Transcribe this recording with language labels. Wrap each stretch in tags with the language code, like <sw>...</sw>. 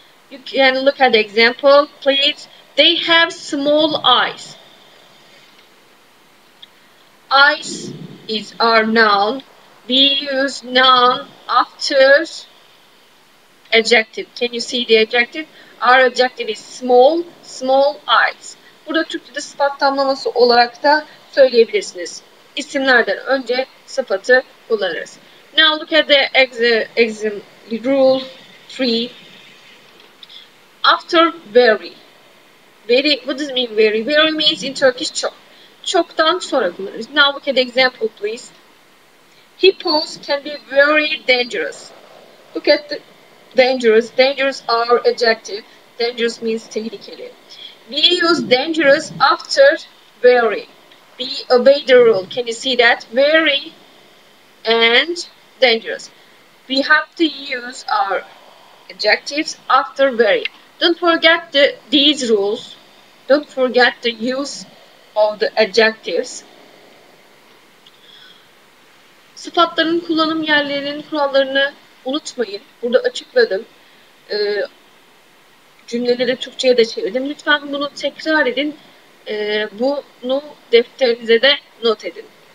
<en>You can look at the example, please. They have small eyes. Eyes is our noun. We use noun after adjective. Can you see the adjective? Our adjective is small, small eyes.</en> <tr>Burada Türkçe'de sıfat tamlaması olarak da söyleyebilirsiniz. İsimlerden önce sıfatı kullanırız.</tr> <en>Now look at the exam rule 3. After very. Very, what does it mean very? Very means in Turkish çok.</en> <tr>Çoktan sonra kullanırız.</tr> <en>Now look at the example please. Hippos can be very dangerous. Look at the dangerous. Dangerous are adjective. Dangerous means tehlikeli. We use dangerous after very. We obey the rule. Can you see that? Very and dangerous. We have to use our adjectives after very. Don't forget these rules. Don't forget the use of the adjectives.</en> <tr>Sıfatların kullanım yerlerinin kurallarını unutmayın. Burada açıkladım. Cümleleri Türkçe'ye de çevirdim. Lütfen bunu tekrar edin. Bunu defterinize de not edin.</tr>